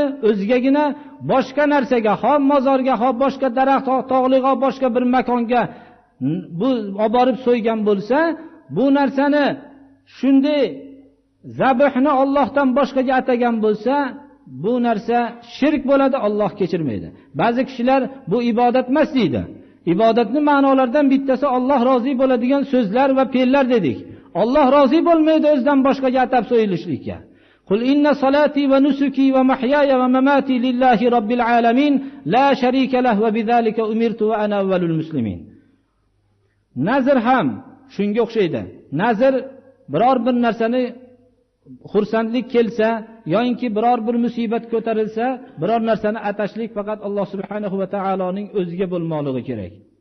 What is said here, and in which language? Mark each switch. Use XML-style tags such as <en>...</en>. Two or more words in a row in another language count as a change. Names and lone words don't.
<uz>O'zigagina boshqa narsaga, ha mozorga, ha boshqa daraxt, tog'liga, boshqa bir makonga bu olib borib so'ygan bo'lsa, bu narsani shunday zabhni Allohdan boshqaga atagan bo'lsa, bu narsa shirk bo'ladi, Alloh kechirmaydi. Ba'zi kishilar bu ibodat emas deydi. Ibodatning ma'nolaridan bittasi Alloh rozi bo'ladigan so'zlar va fe'llar dedik. Alloh rozi bo'lmaydi o'zidan boshqaga atab so'yilishlikka.</uz> <ar>قل إن صلاتي ونسكي ومحياي ومماتي لله رب العالمين لا شريك له وبذلك أمرت وأنا أول المسلمين.</ar> <uz>Nazr ham shunga o'xshaydi. Nazr biror bir narsani xursandlik kelsa yoki biror bir musibat ko'tarilsa, biror narsani atashlik faqat Alloh subhanahu va taoloning o'ziga bo'lmoqligi kerak.</uz>